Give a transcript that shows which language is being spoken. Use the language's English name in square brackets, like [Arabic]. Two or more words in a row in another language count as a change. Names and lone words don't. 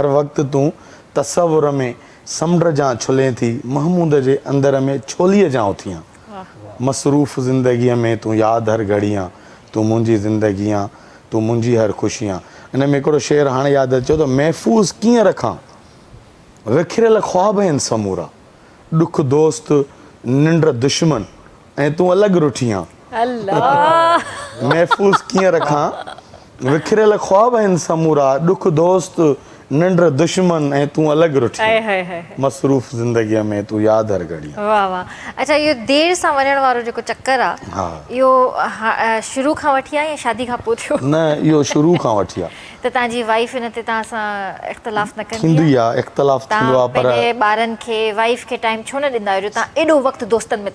[Sindhi] वक़्तु तूं तसवुर में समुंड जा छुले थी महमूद जे अंदर में छोलीअ जा उथी आहे मसरूफ़ ज़िंदगीअ में तूं यादि हर घड़ी आहे तूं मुंहिंजी ज़िंदगी आहे तूं मुंहिंजी हर ख़ुशी आहे हिन में हिकिड़ो शेर हाणे यादि अचो त महफ़ूज़ कीअं रखां विखिरियल ख़्वाब आहिनि समूरा ॾुख दोस्त निंड दुश्मन ऐं तूं अलॻि रुठी आं अल्लाह महफ़ूज़ कीअं रखां विखिरियल ख्वाब आहिनि समूरा ॾुख दोस्त निंड दुश्मन ऐं तूं अलॻि रुठी हाय आं हाय हाय मसरूफ़ ज़िंदगीअ में तूं यादि हर घड़ी वाह वाह। अच्छा इहो देरि सां वञण वारो जेको चक्कर आहे हा इहो शुरू खां वठी आहे या शादी खां पोइ थियो? न इहो शुरू खां वठी आहे त तव्हांजी वाइफ इन ते तव्हां सां इख़्तिलाफ़ न कंदी थींदी आहे इख़्तिलाफ़ थींदो तव्हां आहे पर पंहिंजे ॿारनि खे वाइफ खे टाइम छो न ॾींदा आहियो जो तव्हां एॾो वक़्तु दोस्तनि में था